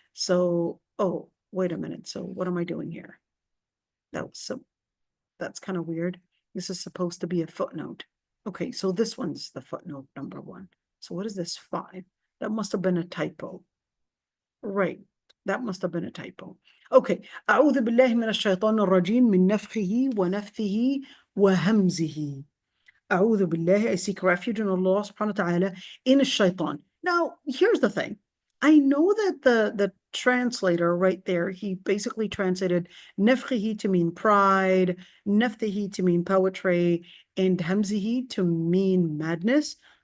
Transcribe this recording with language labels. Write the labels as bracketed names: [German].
[English] So, oh, wait a minute. So what am I doing here? That's kind of weird. This is supposed to be a footnote. Okay, so this one's the footnote number 1. So what is this 5? That must have been a typo. Right, that must have been a typo. Okay, [Arabic] أعوذ بالله من الشيطان الرجيم من نفخه ونفثه وهمزه. أعوذ بالله, [English] I seek refuge in Allah subhanahu wa ta'ala in shaitan. Now, here's the thing. I know that the translator right there, he basically translated nafkhihi to mean pride, nafthihi to mean poetry, and hamzihi to mean madness.